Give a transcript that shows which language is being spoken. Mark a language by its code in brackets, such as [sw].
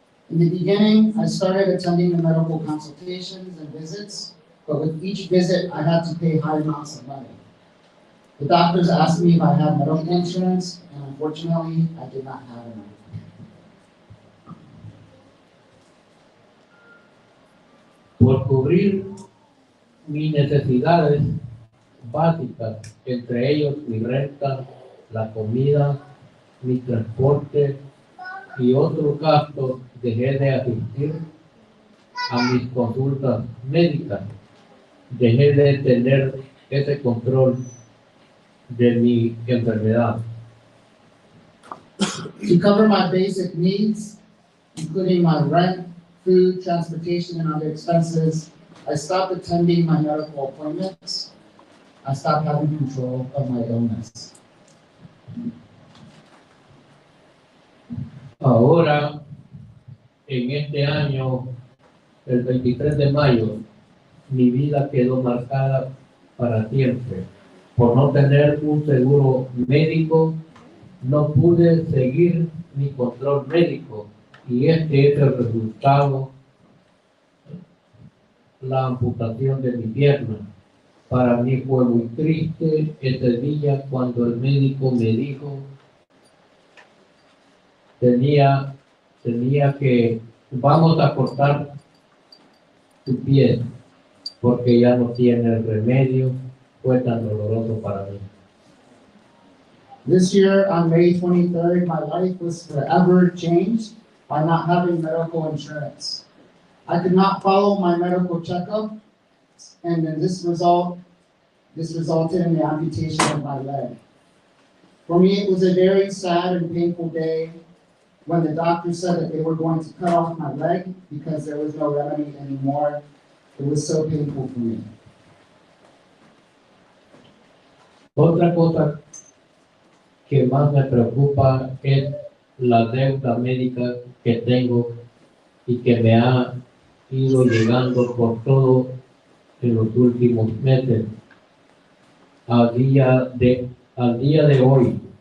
[en] In the beginning, I started attending the medical consultations and visits, but with each visit I had to pay high amounts of money. The doctors asked me if I had medical insurance, and unfortunately, I did not have any. [es] Por cubrir mis necesidades básicas, entre ellos mi renta, la comida, mi transporte y otros gastos, dejé de asistir a mis consultas médicas. Dejé de tener ese control de mi enfermedad. [en] To cover my basic needs, including my rent, food, transportation, and other expenses, I stopped attending my medical appointments. I stopped having control of my illness. [es] Ahora, en este año, el 23 de mayo, mi vida quedó marcada para siempre. Por no tener un seguro médico, no pude seguir mi control médico y este es el resultado, la amputación de mi pierna. Para mí fue muy triste ese día cuando el médico me dijo tenía que vamos a cortar tu pie porque ya no tiene remedio. Fue tan doloroso para mí. [en] This year, on May 23rd, my life was forever changed by not having medical insurance. I could not follow my medical checkup, and then this resulted in the amputation of my leg. For me, it was a very sad and painful day when the doctor said that they were going to cut off my leg because there was no remedy anymore. It was so painful for me. [es] Otra cosa que más me preocupa es la deuda médica que tengo y que me ha ido llegando por todo en los últimos meses. Al día de hoy,